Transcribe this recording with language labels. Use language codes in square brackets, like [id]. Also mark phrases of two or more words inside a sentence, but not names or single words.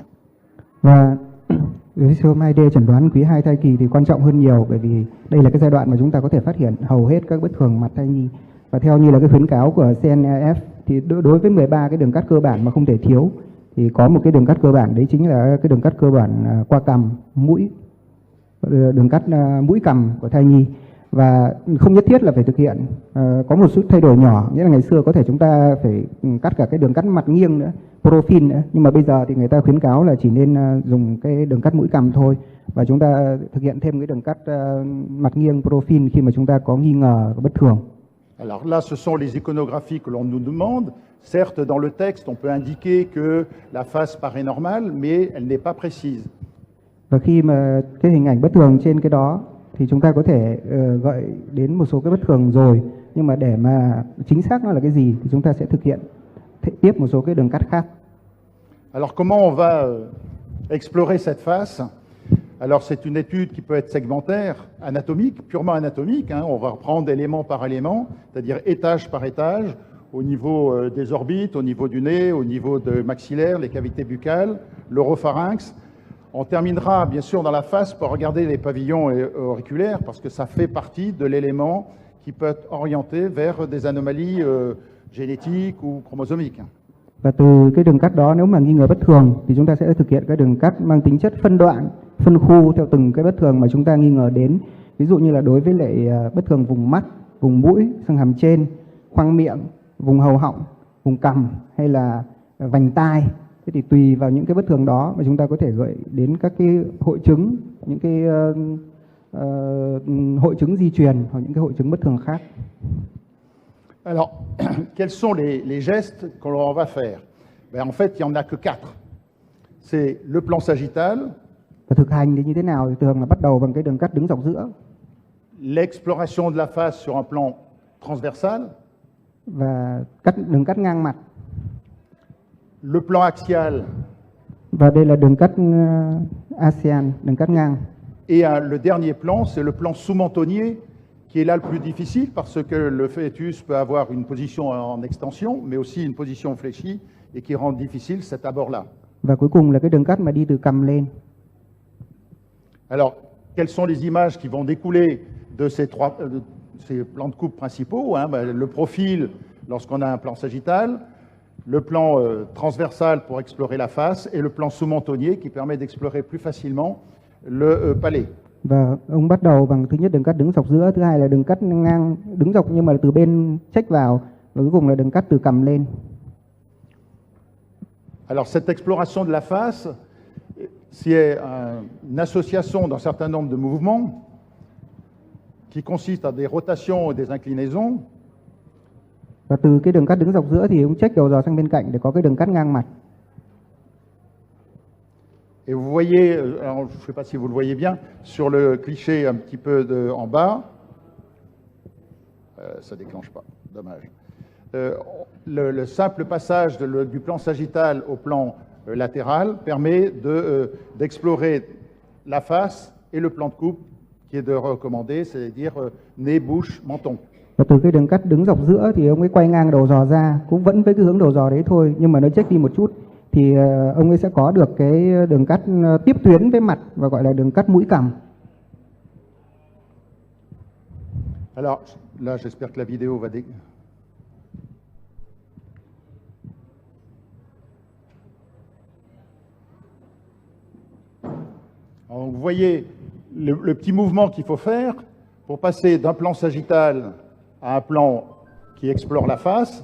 [vi] Và siêu âm 2D chẩn đoán quý 2 thai kỳ thì quan trọng hơn nhiều, bởi vì đây là cái giai đoạn mà chúng ta có thể phát hiện hầu hết các bất thường mặt thai nhi. Và theo như là cái khuyến cáo của CNEF thì đối với 13 cái đường cắt cơ bản mà không thể thiếu thì có một cái đường cắt cơ bản, đấy chính là cái đường cắt cơ bản qua cằm, mũi, đường cắt mũi cằm của thai nhi. Và không nhất thiết là phải thực hiện, có một chút thay đổi nhỏ, nghĩa là ngày xưa có thể chúng ta phải cắt cả cái đường cắt mặt nghiêng nữa, profile nữa, nhưng mà bây giờ thì người ta khuyến cáo là chỉ nên dùng cái đường cắt mũi cằm thôi, và chúng ta thực hiện thêm cái đường cắt mặt nghiêng profile khi mà chúng ta có nghi ngờ bất thường. [fr] Alors là, ce sont les iconographies que l'on nous demande. Certes, dans le texte, on peut indiquer que la face paraît normale, mais elle n'est pas précise. [vi] Và khi mà cái hình ảnh bất thường trên cái đó thì chúng ta có thể gợi đến một số cái bất thường rồi, nhưng mà để mà chính xác nó là cái gì thì chúng ta sẽ thực hiện tiếp một số cái đường cắt khác. [fr] Alors comment on va explorer cette face? Alors c'est une étude qui peut être segmentaire, anatomique, purement anatomique. Hein. On va reprendre élément par élément, c'est-à-dire étage par étage, au niveau des orbites, au niveau du nez, au niveau de maxillaire, les cavités buccales, l'oropharynx. On terminera bien sûr dans la face par regarder les pavillons auriculaires, parce que ça fait partie de l'élément qui peut être orienté vers des anomalies génétiques ou chromosomiques. [vi] Và từ cái đường cắt đó, nếu mà nghi ngờ bất thường thì chúng ta sẽ thực hiện cái đường cắt mang tính chất phân đoạn, phân khu theo từng cái bất thường mà chúng ta nghi ngờ đến. Ví dụ như là đối với lại bất thường vùng mắt, vùng mũi, xương hàm trên, khoang miệng, vùng hầu họng, vùng cằm hay là vành tai. Thế thì tùy vào những cái bất thường đó mà chúng ta có thể gợi đến các cái hội chứng, những cái hội chứng di truyền hoặc những cái hội chứng bất thường khác. [fr] Alors, quels sont les gestes que l'on va faire? Ben, en fait, il n'y en a que 4. C'est le plan sagittal. [vi] Và thực hành thì như thế nào? Thì thường là bắt đầu bằng cái đường cắt đứng dọc giữa. [fr] L'exploration de la face sur un plan transversal. [vi] Và đường cắt ngang mặt. [fr] Le plan axial. [vi] Và đây là đường cắt ASEAN, đường cắt ngang. [fr] Et le dernier plan, c'est le plan sous-mentonnier, qui est là le plus difficile parce que le fœtus peut avoir une position en extension, mais aussi une position fléchie, et qui rend difficile cet abord-là. [vi] Và cuối cùng là cái đường cắt mà đi từ cằm lên. [fr] Alors, quelles sont les images qui vont découler de ces plans de coupe principaux, hein? Le profil lorsqu'on a un plan sagittal, le plan transversal pour explorer la face et le plan sous-mentonnier qui permet d'explorer plus facilement le palais. [vi] Và ông bắt đầu bằng thứ nhất đường cắt đứng dọc giữa, thứ hai là đường cắt ngang đứng dọc nhưng mà từ bên chếch vào, và cuối cùng là đường cắt từ cằm lên. [fr] Alors cette exploration de la face, c'est une association d'un certain nombre de mouvements qui consiste à des rotations et des inclinaisons. [vi] Và từ cái đường cắt đứng dọc giữa thì ông chếch đầu dò sang bên cạnh để có cái đường cắt ngang mặt. [fr] Et vous voyez, alors je ne sais pas si vous le voyez bien, sur le cliché un petit peu en bas, ça ne déclenche pas, dommage. Le simple passage du plan sagittal au plan latéral permet d'explorer la face et le plan de coupe qui est de recommander, c'est-à-dire nez, bouche, menton. [vi] Và từ cái đường cắt đứng dọc giữa thì ông ấy quay ngang đầu dò ra, cũng vẫn với cái hướng đầu dò đấy thôi, nhưng mà nó chếch đi một chút thì ông ấy sẽ có được cái đường cắt tiếp tuyến với mặt và gọi là đường cắt mũi cằm. [fr] Alors là, j'espère que la vidéo va Alors, vous voyez le petit mouvement qu'il faut faire pour passer d'un plan sagittal à un plan qui explore la face.